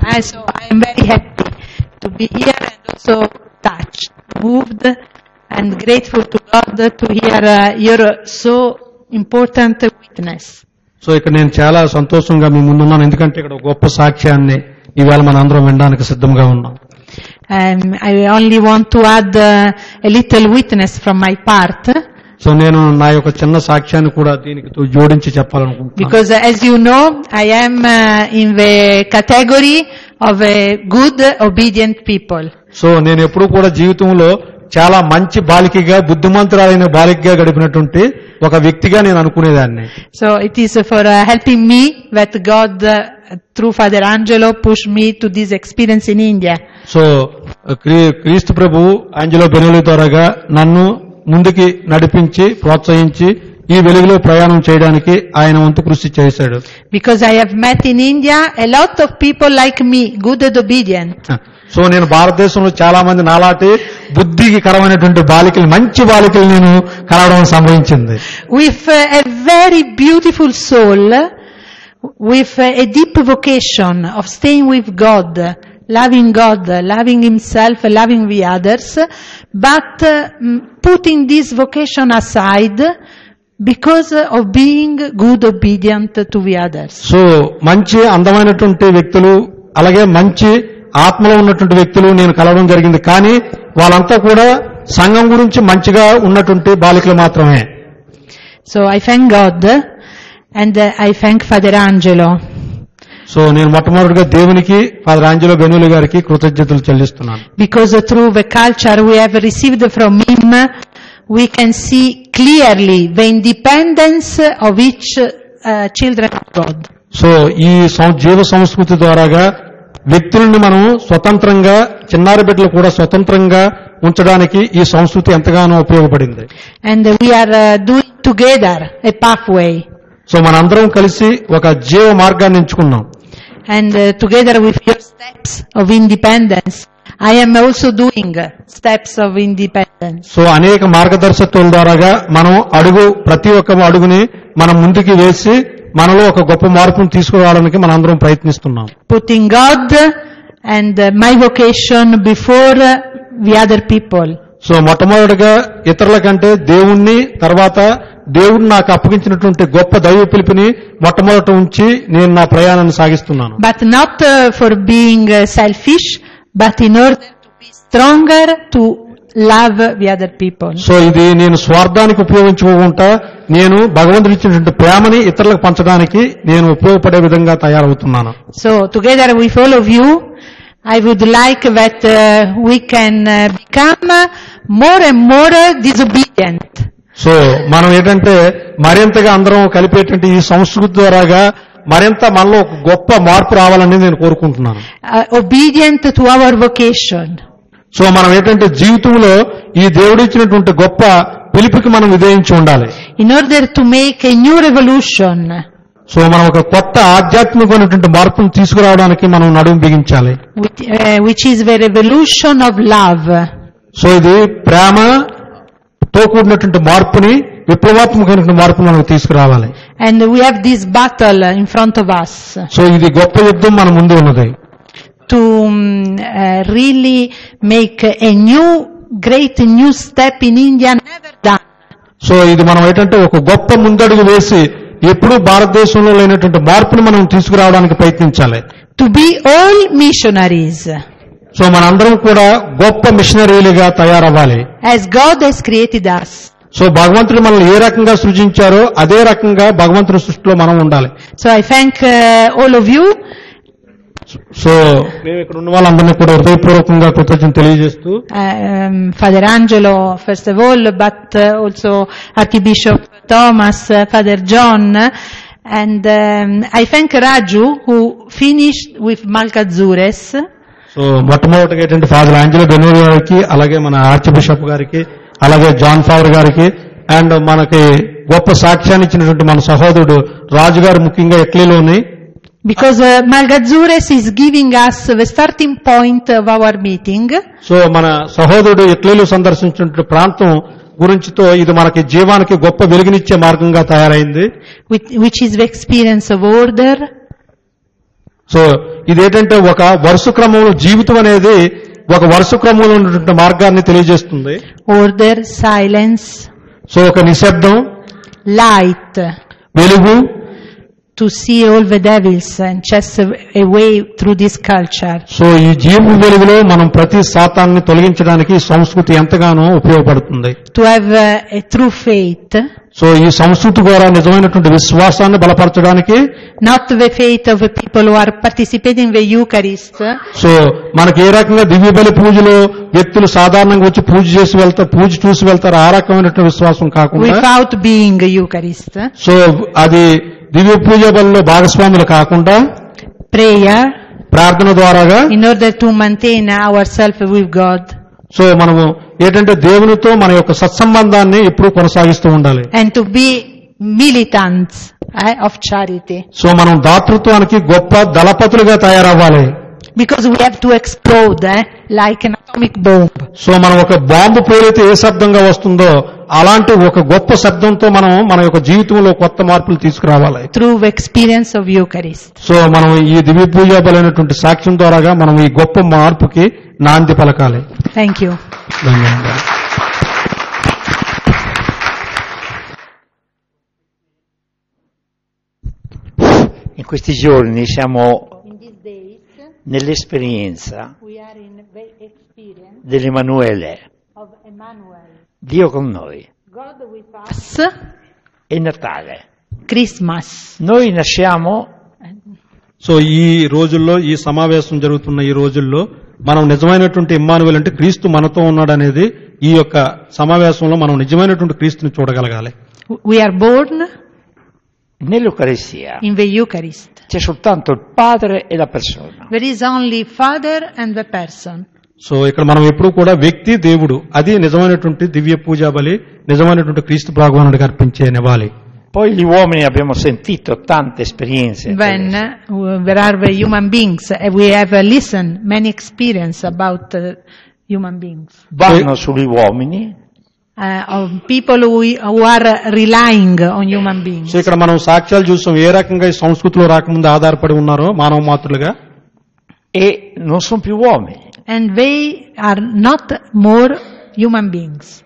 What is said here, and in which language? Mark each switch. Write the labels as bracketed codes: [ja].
[en] So I am very happy to be here and also touched, moved and grateful to God to hear your so important witness. [te] So ఇక్కడ నేను చాలా సంతోషంగా మీ ముందున్నాను, ఎందుకంటే ఇక్కడ ఒక గొప్ప సాక్ష్యాన్ని ఈవేళ మన అందరం వినడానికి సిద్ధంగా ఉన్నాం. [en] I only want to add a little witness from my part. [te] So నేను నా యొక్క చిన్న సాక్ష్యాన్ని కూడా దీనికి జోడించి చెప్పాలనుకుంటున్నాను. [en] Because as you know, I am in the category of a good, obedient people. [te] So నేను ఎప్పుడూ కూడా జీవితంలో చాలా మంచి బాలికగా, బుద్ధిమంతురాలైన బాలికగా గడిపినటువంటి ఒక వ్యక్తిగా నేను అనుకునేదాన్ని. [en] So it is for helping me that God through Father Angelo pushed me to this experience in India. [te] So క్రీస్తు ప్రభు ఆంజెలో బెనోలి ద్వారాగా నన్ను ముందుకి నడిపించి ప్రోత్సహించి ఈ వెలుగులో ప్రయాణం చేయడానికి ఆయన వంతు కృషి చేశాడు. [en] Because I have met in India a lot of people like me, good and obedient. [te] So నేను భారతదేశంలో చాలా మంది నాలాంటి బుద్ధికి కరమైనటువంటి బాలికలు, మంచి బాలికలు నేను కలవడం సంభవించింది. [en] With a very beautiful soul, with a deep vocation of staying with God, loving himself, loving the others, but putting this vocation aside because of being good, obedient to the others. [te] So మంచి అందమైనటువంటి వ్యక్తులు, అలాగే మంచి ఆత్మలో ఉన్నటువంటి వ్యక్తులు నేను కలవడం జరిగింది. కానీ వాళ్ళంతా కూడా సంఘం గురించి మంచిగా ఉన్నటువంటి బాలికలు మాత్రమే. [en] So I thank God and I thank Father Angelo. [te] So నేను మొట్టమొదటిగా దేవునికి, ఫాదర్ ఆంజెలో బెనోలి గారికి కృతజ్ఞతలు చెల్లిస్తున్నాను. [en] Because through the culture we have received from him, we can see clearly the independence of each children of God. [te] So ఈ జీవ సంస్కృతి ద్వారాగా వ్యక్తులను మనం స్వతంత్రంగా, చిన్నారి బిడ్డలు కూడా స్వతంత్రంగా ఉంచడానికి ఈ సంస్కృతి ఎంతగానో ఉపయోగపడింది. [en] And we are doing together a pathway. [te] So మనందరం కలిసి ఒక జీవ మార్గాన్ని ఎంచుకున్నాం. [en] And together with your steps of independence, I am also doing steps of independence. [te] So అనేక మార్గదర్శకత్వాల ద్వారాగా మనం ప్రతి ఒక్క అడుగుని మనం ముందుకు వేసి మనలో ఒక గొప్ప మార్పును తీసుకురావడానికి మనందరం ప్రయత్నిస్తున్నాం. [en] Putting God and my vocation before the other people. [te] So మొట్టమొదటిగా ఇతరుల కంటే దేవుణ్ణి, తర్వాత దేవుడు నాకు అప్పగించినటువంటి గొప్ప దైవ పిలుపుని మొట్టమొదట ఉంచి నేను నా ప్రయాణాన్ని సాగిస్తున్నాను. [en] But not for being selfish, but in order to be stronger to love the other people. [te] So ఇది నేను స్వార్థానికి ఉపయోగించుకోకుండా నేను భగవంతుడు ఇచ్చినటువంటి ప్రేమని ఇతరులకు పంచడానికి నేను ఉపయోగపడే విధంగా తయారవుతున్నాను. [en] So together with all of you, I would like that we can become more and more disobedient. [te] So మనం ఏంటంటే మరింతగా అందరం కలిపేటువంటి ఈ సంస్కృతి ద్వారాగా మరింత మనలో ఒక గొప్ప మార్పు రావాలని నేను కోరుకుంటున్నాను. [en] Obedient to our vocation. [te] So మనం ఏంటంటే జీవితంలో ఈ దేవుడు ఇచ్చినటువంటి గొప్ప పిలుపుకి మనం విధేయించి ఉండాలి. [en] In order to make a new revolution. [te] So మనం ఒక కొత్త ఆధ్యాత్మికమైనటువంటి మార్పును తీసుకురావడానికి మనం నడుము బిగించాలి. [en] Which is the revolution of love. [te] So ఇది ప్రేమతో కూడినటువంటి మార్పుని, విప్లవాత్మకమైనటువంటి మార్పును మనం తీసుకురావాలి. [en] And we have this battle in front of us. [te] So ఇది గొప్ప యుద్ధం మన ముందు ఉన్నది. [en] To really make a great new step in India never done. [te] So ఇది మనం ఏంటంటే ఒక గొప్ప ముందడుగు వేసి ఎప్పుడూ భారతదేశంలో లేనటువంటి మార్పును మనం తీసుకురావడానికి ప్రయత్నించాలి. [en] To be all missionaries. [te] So మనందరం కూడా గొప్ప మిషనరీలుగా తయారవ్వాలి. [en] As God has created us. [te] So భగవంతుడు మనల్ని ఏ రకంగా సృజించారో అదే రకంగా భగవంతుడి సృష్టిలో మనం ఉండాలి. [en] So I thank all of you. [te] So మేము ఇక్కడ ఉన్న వాళ్ళందరినీ కూడా హృదయపూర్వకంగా కృతజ్ఞతలు తెలియజేస్తూ [en] Father Angelo, first of all, but also Archbishop Thomas, Father John, and I thank Raju who finished with Malkazures. [te] So మొట్టమొదటిగా ఏంటంటే ఫాదర్ ఆంజలో బెనూరి గారికి, అలాగే మన ఆర్చ్ బిషప్ గారికి, అలాగే జాన్ ఫాదర్ గారికి, అండ్ మనకి గొప్ప సాక్ష్యాన్ని ఇచ్చినటువంటి మన సహోదరుడు రాజు గారు ముఖ్యంగా ఎట్లీలోని, [en] Because Malgazures is giving us the starting point of our meeting. [te] So మన సహోదరుడు ఎట్లీలు సందర్శించిన ప్రాంతం గురించితో ఇది మనకి జీవానికి గొప్ప వెలుగునిచ్చే మార్గంగా తయారైంది. [en] Which is the experience of order. [te] So ఇదేంటంటే ఒక వరుస క్రమంలో జీవితం అనేది ఒక వరుస క్రమంలో ఉన్నటువంటి మార్గాన్ని తెలియజేస్తుంది. [en] Order, silence. [te] సో ఒక నిశ్శబ్దం, [en] light. [te] వెలుగు, [en] to see all the devils and chase away through this culture. [te] So ఈ జీవ వెలుగులో మనం ప్రతి సాతాన్ని తొలగించడానికి ఈ సంస్కృతి ఎంతగానో ఉపయోగపడుతుంది. [en] To have a true faith. [te] So ఈ సంస్కృతి ద్వారా నిజమైనటువంటి విశ్వాసాన్ని బలపరచడానికి, [en] not the faith of the people who are participating in the Eucharist. [te] So మనకి ఏ రకంగా దివ్య బలి పూజలో వ్యక్తులు సాధారణంగా వచ్చి పూజ చేసి వెళ్తారు, పూజ చూసి వెళ్తారు, ఆ రకమైనటువంటి విశ్వాసం కాకుండా, [en] without being a Eucharist. [te] So అది దివ్య పూజ బలిలో భాగస్వాములు కాకుండా, [en] prayer, [te] ప్రార్థన ద్వారాగా, [en] in order to maintain ourselves with God. [te] So మనము ఏంటంటే దేవునితో మన యొక్క సత్సంబంధాన్ని ఎప్పుడూ కొనసాగిస్తూ ఉండాలి. [en] And to be militants of charity. [te] So మనం దాతృత్వానికి గొప్ప దళపతులుగా తయారవ్వాలి. [en] Because we have to explode like an atomic bomb. [te] So మనం ఒక బాంబు పేరైతే ఏ శబ్దంగా వస్తుందో అలాంటి ఒక గొప్ప శబ్దంతో మనం మన యొక్క జీవితంలో కొత్త మార్పులు తీసుకురావాలి. [en] Through the experience of Eucharist. [te] So మనం ఈ దివ్య పూజ బలైనటువంటి సాక్ష్యం ద్వారాగా మనం ఈ గొప్ప మార్పుకి నాంది పలకాలి. [en] Thank you. [te] ధన్యవాదాలు. [it] In questi giorni siamo nell'esperienza [en] We are in the experience [it] dell'Emanuele, [en] of Emmanuel. [it] Dio con noi. [en] God with us. [it] È Natale. [en] Christmas. [it] Noi nasciamo [te] so ఈ రోజుల్లో, ఈ సమావేశం జరుగుతున్న ఈ రోజుల్లో మనం నిజమైనటువంటి ఇమ్మానుయేల్ అంటే క్రీస్తు మనతో ఉన్నాడనేది ఈ యొక్క సమావేశంలో మనం నిజమైనటువంటి క్రీస్తుని చూడగలగాలి. [en] We are born [it] nell'Eucaristia. [en] in the Eucharist. [it] C'è soltanto il Padre e la persona. [en] There is only Father and the person. [te] So ఇక్కడ మనం ఎప్పుడు కూడా వ్యక్తి, దేవుడు, అది నిజమైనటువంటి దివ్య పూజా బలి, నిజమైనటువంటి క్రీస్తు భగవానుడికి అర్పించే నివాళి. [it] Poi gli uomini abbiamo sentito tante esperienze. [en] When there are the human beings, we have listened many experience about human beings. [it] Vanno sugli uomini. [en] Of people who are relying on human beings. [te] So ఇక్కడ మనం సాక్ష్యాలు చూసాం ఏ రకంగా ఈ సంస్కృతిలో రాకముందు ఆధారపడి ఉన్నారో మానవ మాతృలుగా. [it] E non sono più uomini. [en] And they are not more human beings.